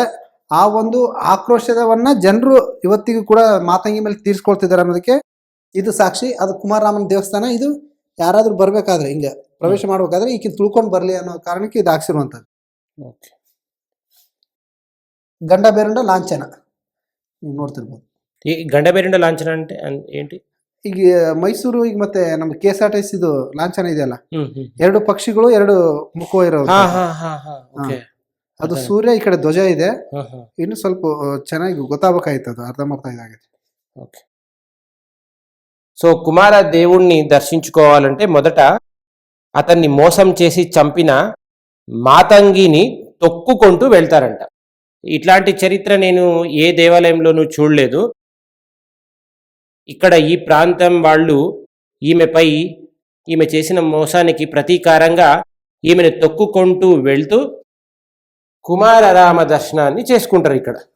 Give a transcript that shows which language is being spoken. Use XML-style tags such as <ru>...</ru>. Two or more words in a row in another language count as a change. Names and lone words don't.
<kn>ಆ ಒಂದು ಆಕ್ರೋಶವನ್ನ ಜನರು ಇವತ್ತಿಗೂ ಕೂಡ ಮಾತಂಗಿ ಮೇಲೆ ತೀರ್ಸ್ಕೊಳ್ತಿದ್ದಾರೆ ಅನ್ನೋದಕ್ಕೆ ಇದು ಸಾಕ್ಷಿ. ಅದು ಕುಮಾರರಾಮನ ದೇವಸ್ಥಾನ. ಇದು ಯಾರಾದ್ರೂ ಬರ್ಬೇಕಾದ್ರೆ ಹಿಂಗೆ ಪ್ರವೇಶ ಮಾಡ್ಬೇಕಾದ್ರೆ ಈಕೆ ತುಳ್ಕೊಂಡು ಬರ್ಲಿ ಅನ್ನೋ ಕಾರಣಕ್ಕೆ ಇದು ಹಾಕ್ಸಿರುವಂಥದ್ದು. ಗಂಡ ಬೇರುಂಡ ಲಾಂಛನ ನೀವು ನೋಡ್ತಿರ್ಬೋದು. ಈ ಗಂಡ ಬೇರುಂಡ ಲಾಂಛನ</kn> <te>అంటే ఏంటి?</te> <kn>ಈಗ ಮೈಸೂರು ಈಗ ಮತ್ತೆ ನಮ್ಮ KSRTC ಇದು ಲಾಂಛನ ಇದೆಯಲ್ಲ, ಎರಡು ಪಕ್ಷಿಗಳು ಎರಡು ಮುಖ ಇರೋ, ಅದು ಸೂರ್ಯ, ಈ ಕಡೆ ಧ್ವಜ ಇದೆ. ಇನ್ನು ಸ್ವಲ್ಪ ಚೆನ್ನಾಗಿ ಗೊತ್ತಾಗಬೇಕಾಯ್ತು, ಅದು ಅರ್ಧಂಬರ್ಧ ಇದಾಗಿದೆ.</kn> <te>సో కుమార దేవుణ్ణి దర్శించుకోవాలంటే మొదట అతన్ని మోసం చేసి చంపిన మాతంగిని తొక్కుకుంటూ వెళ్తారంట. ఇట్లాంటి చరిత్ర నేను ఏ దేవాలయంలోనూ చూడలేదు. ఇక్కడ ఈ ప్రాంతం వాళ్ళు ఈమె చేసిన మోసానికి ప్రతీకారంగా ఈమెను తొక్కుకుంటూ వెళ్తూ కుమారరామ దర్శనాన్ని చేసుకుంటారు ఇక్కడ.</te>